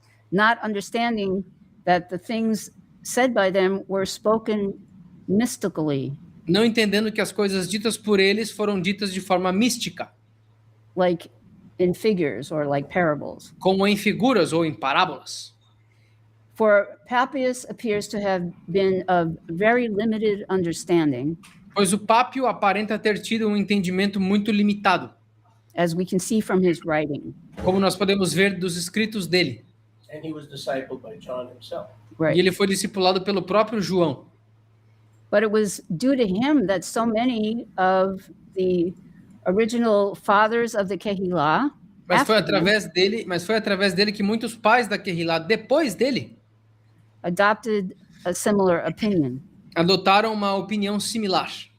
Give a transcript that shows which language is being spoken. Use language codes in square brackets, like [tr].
[en] Not understanding that the things said by them were spoken mystically, [pt] não entendendo que as coisas ditas por eles foram ditas de forma mística, [en] like in figures or like parables. [pt] como em figuras ou em parábolas. [en] For Papias appears to have been of very limited understanding, [pt] Pois o Pápio aparenta ter tido um entendimento muito limitado, [en] as we can see from his writing. [pt] como nós podemos ver dos escritos dele. [en] And he was discipled by John himself. [pt] E ele foi discipulado pelo próprio João. [en] But it was due to him that so many of the original fathers of the Kehillah, [pt] Mas foi [en] after him, [pt] através dele que muitos pais da Kehillah, depois dele, [en] adopted a similar opinion. [pt] adotaram uma opinião similar.